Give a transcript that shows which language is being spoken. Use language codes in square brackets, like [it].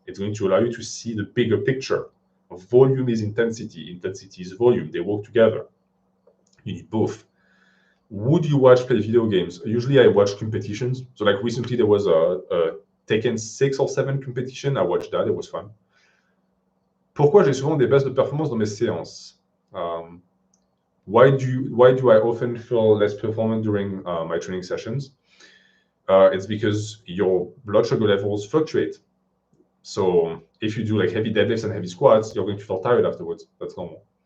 [en] It's going to allow you to see the bigger picture. Volume is intensity, intensity is volume. They work together. You need both. Would you watch play video games? Usually I watch competitions. So like recently there was a Tekken 6 or 7 competition. I watched that, it was fun. [fr] Pourquoi j'ai souvent des baisses de performance dans mes séances? [en] Why do I often feel less performant during my training sessions? It's because your blood sugar levels fluctuate. So if you do like heavy deadlifts and heavy squats, you're going to feel tired afterwards. That's normal.